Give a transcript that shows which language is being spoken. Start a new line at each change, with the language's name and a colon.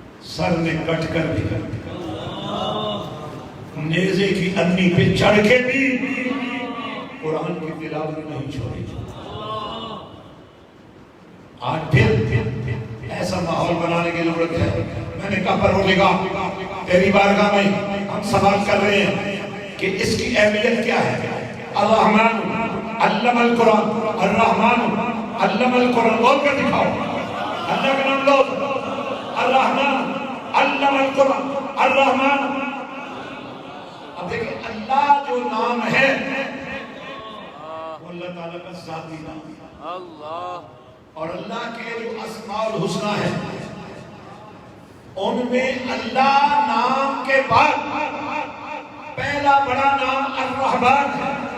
Urdu: سر نے کٹ کر بھی نیزے کی انی پہ چڑھ کے بھی قرآن کی تلاوت نہیں چھوڑی. آج پھر ایسا ماحول بنانے کی ضرورت ہے. میں نے کہا پروردگار تیری بارگاہ میں ہم سوال کر رہے ہیں کہ اس کی اہمیت کیا ہے.
Arabic: الرحمن علم القرآن، الرحمن علم القرآن.
Urdu: بول کر دکھاؤ اللہ کا نام لو.
Arabic: الرحمن علم القرآن، الرحمن.
Urdu: اب دیکھیں اللہ جو نام ہے وہ اللہ تعالیٰ کا ذاتی نام ہے. اللہ اور اللہ کے جو اسماء الحسنہ ہیں ان میں اللہ نام کے بعد پہلا بڑا نام الرحمن ہے.